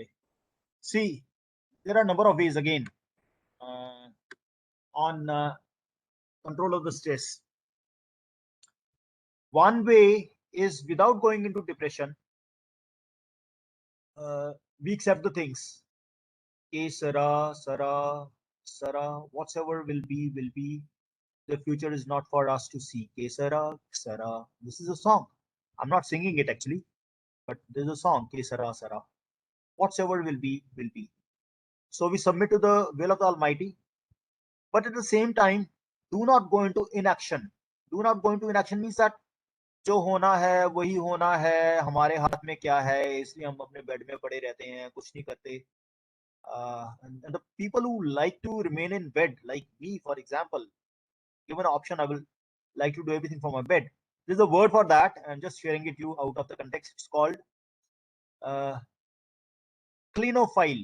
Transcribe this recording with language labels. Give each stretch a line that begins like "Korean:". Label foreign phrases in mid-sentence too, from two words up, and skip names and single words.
English: See, there are a number of ways again on control of the stress. One way is without going into depression, we accept the things.
Spanish: Ke sara, sara, sara,
English: whatsoever will be. The future is not for us to see.
Spanish: Ke sara, sara.
English: This is a song. I'm not singing it actually, but there's a song.
Spanish: Ke sara, sara.
English: Whatsoever will be, will be. So we submit to the will of the Almighty, but at the same time, do not go into inaction. Do not go into inaction means that
Hindi: जो होना है वही होना है, हमारे हाथ में क्या है, इसलिए हम अपने बेड में पड़े रहते हैं, कुछ नहीं करते.
English: And the people who like to remain in bed, like me, for example, given an option, I will like to do everything from my bed. There's a word for that. I'm just sharing it you out of the context. It's called cleanophile.